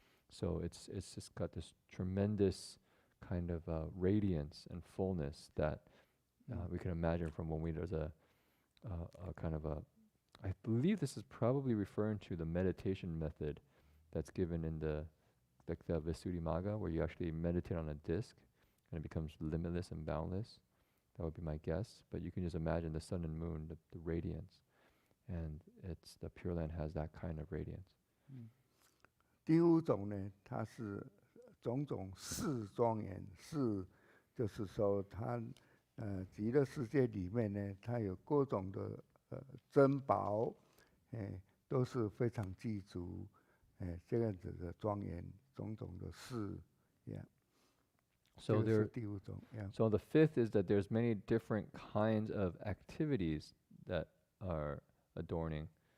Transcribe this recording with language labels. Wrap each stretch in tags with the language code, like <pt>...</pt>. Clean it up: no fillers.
<en>So it's just got this tremendous kind of radiance and fullness that we can imagine from when there's a kind of I believe this is probably referring to the meditation method that's given in the Visuddhimagga, where you actually meditate on a disc and it becomes limitless and boundless. That would be my guess. But you can just imagine the sun and moon, the radiance. And the Pure Land has that kind of radiance.</en> <zh>第5种呢，它是种种事庄严，事就是说它极乐世界里面呢，它有各种的珍宝，都是非常具足，这样子的庄严，种种的事 ，yeah.</zh> <en>So there.</en> <zh>第5种 ，yeah.</zh> <en>So the 5th is that there's many different kinds of activities that are adorning.</en>